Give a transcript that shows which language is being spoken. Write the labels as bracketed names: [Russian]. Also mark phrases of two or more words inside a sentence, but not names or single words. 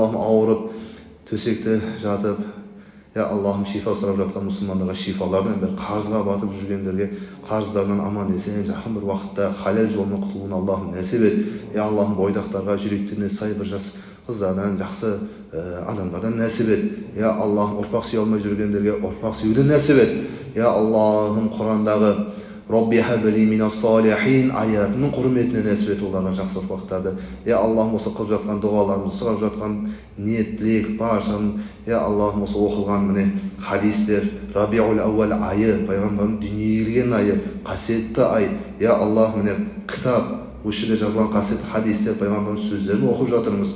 [Kazakh] Я Аллахым ауырып төсекте жатып Я Аллахым шифа сұрап жатқан мұсылмандарға шифаларын бер, қарызға батып жүргендерге қарыздарынан аман есен жақын бір уақытта халал жолмен құтылуын Аллахым нәсіп ет. Я Аллахым бойдақтарға жүректеріне сай бір жас қыздардан, жақсы адамдардан нәсіп ет. Я Аллахым ұрпақ сүйе алмай жүргендерге ұрпақ сүюді нәсіп ет. Я Аллахым Құрандағы [Arabic] رب هب لي من الصالحين [Kazakh] ayatının құрметіне нәсіп ет оларға жақсы ұрпақтарды. Я Аллахым осы қылып жатқан дұғаларымызды, сұрап жатқан ниет-тілек баршасын, я Аллахым осы оқылған міне хадистер, Рабиул Ауал айы, пайғамбардың дүниеге келген айы, қасиетті ай. Я Аллах, міне кітап, осы жерде жазылған қасиетті хадистер, пайғамбардың сөздерін оқып жатырмыз.